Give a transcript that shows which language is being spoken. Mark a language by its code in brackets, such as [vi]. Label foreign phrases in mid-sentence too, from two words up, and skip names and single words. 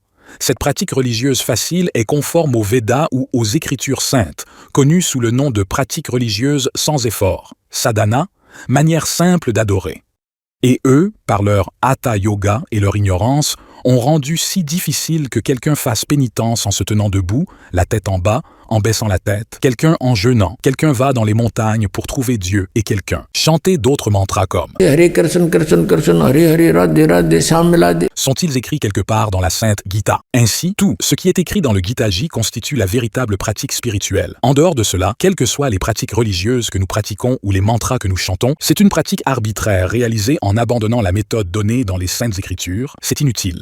[fr] Cette pratique religieuse facile est conforme aux Védas ou aux Écritures saintes, connues sous le nom de pratique religieuse sans effort, sadhana, manière simple d'adorer. Et eux, par leur hatha yoga et leur ignorance, ont rendu si difficile que quelqu'un fasse pénitence en se tenant debout, la tête en bas, en baissant la tête, quelqu'un en jeûnant, quelqu'un va dans les montagnes pour trouver Dieu et quelqu'un. Chantez d'autres mantras comme [sa] Hare Krishna Krishna Krishna Hare Hare Radhe Radhe Shyam Radhe. [fr] Sont-ils écrits quelque part dans la Sainte Gita? Ainsi, tout ce qui est écrit dans le Gitaji constitue la véritable pratique spirituelle. En dehors de cela, quelles que soient les pratiques religieuses que nous pratiquons ou les mantras que nous chantons, c'est une pratique arbitraire réalisée en abandonnant la méthode donnée dans les Saintes Écritures. C'est inutile.